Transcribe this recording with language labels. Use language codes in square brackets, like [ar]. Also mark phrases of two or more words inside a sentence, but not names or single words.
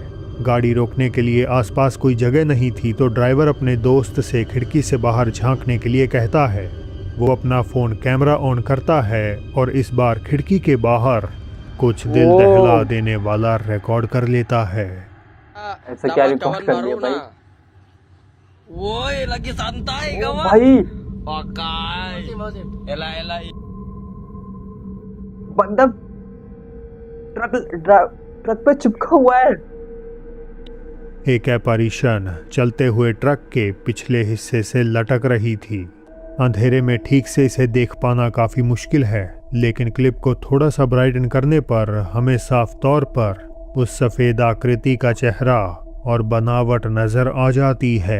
[hi] गाड़ी रोकने के लिए आसपास कोई जगह नहीं थी तो ड्राइवर अपने दोस्त से खिड़की से बाहर झांकने के लिए कहता है। वो अपना फ़ोन कैमरा ऑन करता है और इस बार खिड़की के बाहर कुछ दिल दहला देने वाला रिकॉर्ड कर लेता है। ऐसा क्या रिकॉर्ड कर लिया भाई? [id] Woi, lagi santai ओ kawan. [hi] भाई [id] Pakai. Elah elah. [hi] बंदा ट्रक पे चिपका हुआ है। एक एपarition चलते हुए ट्रक के पिछले हिस्से से लटक रही थी। अंधेरे में ठीक से इसे देख पाना काफ़ी मुश्किल है, लेकिन क्लिप को थोड़ा सा ब्राइटन करने पर हमें साफ तौर पर उस सफ़ेद आकृति का चेहरा और बनावट नज़र आ जाती है।